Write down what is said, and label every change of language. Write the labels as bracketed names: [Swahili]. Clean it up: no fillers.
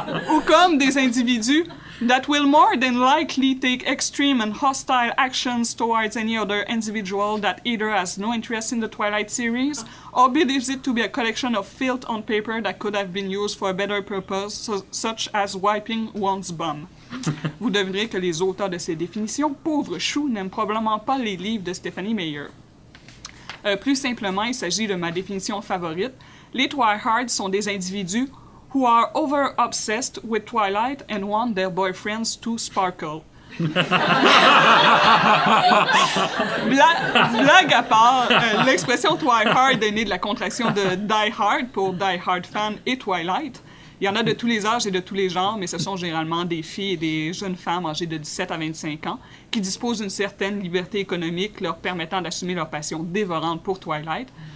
[French] Ou comme des individus [English] that will more than likely take extreme and hostile actions towards any other individual that either has no interest in the Twilight series or believes it to be a collection of filth on paper that could have been used for a better purpose, such as wiping one's bum. [French] Vous devinerez que les auteurs de ces définitions, pauvres choux, n'aiment probablement pas les livres de Stephenie Meyer. Plus simplement, il s'agit de ma définition favorite. Les Twihards sont des individus [English] who are over-obsessed with Twilight and want their boyfriends to sparkle. [French] Blague à part, l'expression Twihard est née de la contraction de Die Hard pour Die Hard Fan et Twilight. Il y en a de tous les âges et de tous les genres, mais ce sont généralement des filles et des jeunes femmes âgées de 17 à 25 ans qui disposent d'une certaine liberté économique leur permettant d'assumer leur passion dévorante pour Twilight.